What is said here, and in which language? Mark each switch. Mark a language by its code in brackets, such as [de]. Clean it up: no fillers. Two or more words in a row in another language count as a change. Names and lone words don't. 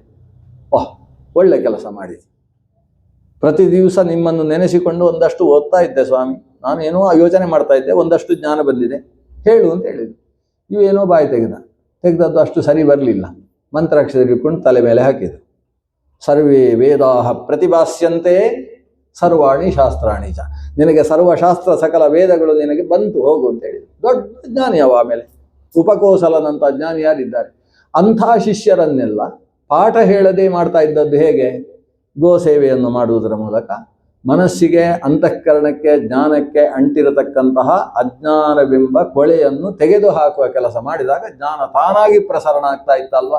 [kn] ಒಳ್ಳೆ ಕೆಲಸ ಮಾಡಿದೆ. ಪ್ರತಿ ದಿವಸ ನಿಮ್ಮನ್ನು ನೆನೆಸಿಕೊಂಡು ಒಂದಷ್ಟು ಓದ್ತಾ ಇದ್ದೆ ಸ್ವಾಮಿ, ನಾನು ಏನೋ ಯೋಚನೆ ಮಾಡ್ತಾ ಇದ್ದೆ, ಒಂದಷ್ಟು ಜ್ಞಾನ ಬಂದಿದೆ, ಹೇಳು ಅಂತ ಹೇಳಿದ್ರು. ಇವೇನೋ ಬಾಯಿ ತೆಗೆದದ್ದು ಅಷ್ಟು ಸರಿ ಬರಲಿಲ್ಲ. ಮಂತ್ರಾಕ್ಷರ ಹಿಡ್ಕೊಂಡು ತಲೆ ಮೇಲೆ ಹಾಕಿದ್ರು. [sa] ಸರ್ವೇ ವೇದಾಹ ಪ್ರತಿಭಾಸ್ಯಂತೆ ಸರ್ವಾಣಿ ಶಾಸ್ತ್ರಾಣಿ ಚ. [kn] ನಿನಗೆ ಸರ್ವಶಾಸ್ತ್ರ ಸಕಲ ವೇದಗಳು ನಿನಗೆ ಬಂತು, ಹೋಗು ಅಂತ ಹೇಳಿದ್ರು. ದೊಡ್ಡ ಜ್ಞಾನಿ ಅವ. ಆಮೇಲೆ ಉಪಕೋಸಲನಂಥ ಜ್ಞಾನಿ ಯಾರಿದ್ದಾರೆ? ಅಂಥ ಶಿಷ್ಯರನ್ನೆಲ್ಲ ಪಾಠ ಹೇಳದೆ ಮಾಡ್ತಾ ಇದ್ದದ್ದು ಹೇಗೆ? ಗೋ ಸೇವೆಯನ್ನು ಮಾಡುವುದರ ಮೂಲಕ, ಮನಸ್ಸಿಗೆ, ಅಂತಃಕರಣಕ್ಕೆ, ಜ್ಞಾನಕ್ಕೆ ಅಂಟಿರತಕ್ಕಂತಹ ಅಜ್ಞಾನವೆಂಬ ಕೊಳೆಯನ್ನು ತೆಗೆದು ಹಾಕುವ ಕೆಲಸ ಮಾಡಿದಾಗ ಜ್ಞಾನ ತಾನಾಗಿ ಪ್ರಸರಣ ಆಗ್ತಾ ಇತ್ತಲ್ವ.